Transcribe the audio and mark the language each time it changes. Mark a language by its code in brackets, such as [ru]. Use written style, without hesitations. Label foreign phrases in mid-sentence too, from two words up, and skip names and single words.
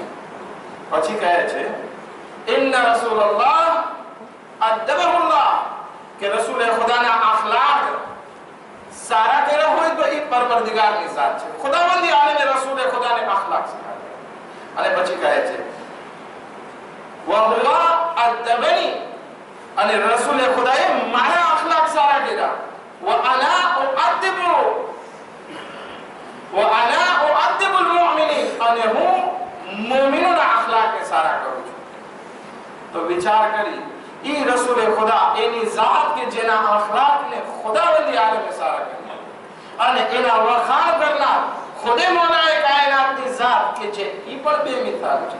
[gu] પછી કહે છે [ar] إن رسول الله أدبه الله, [gu] કે રસૂલે ખુદાના અખલાક સારા કર્યા હોય તો એ પરવરદિગારની ઝાત છે. ખુદાવંદી આલમે રસૂલે ખુદાને અખલાક શીખવાડ્યા. અને પછી કહે છે [ar] وهو أدبني, [gu] અને રસૂલે ખુદાએ મારા અખલાક સારા કર્યા. [ar] وأنا أؤدب المؤمنين, [gu] અને હું મુમિનોના અખલાકને સારા કરું છું. તો વિચાર કરી ઈ રસૂલે ખુદા એની ઝાત કે જેના અખલાકને ખુદાવંદી આલમે સારા કર્યા, અને એના વખાણ કરનાર ખુદે મૌલાએ કાયનાતની ઝાત કે જે ઈ પણ બેમિસાલ છે.